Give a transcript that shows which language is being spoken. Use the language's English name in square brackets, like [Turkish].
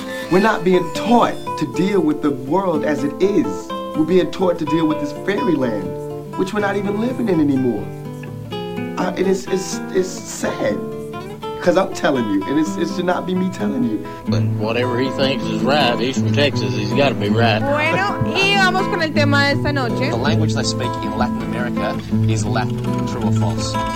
[English] We're not being taught to deal with the world as it is. We're being taught to deal with this fairyland, which we're not even living in anymore. It's sad, because I'm telling you, and it should not be me telling you. But whatever he thinks is right, Eastern Texas, he's got to be right. [Spanish] Bueno, y vamos con el tema de esta noche. [English] The language they speak in Latin America is Latin, true or false.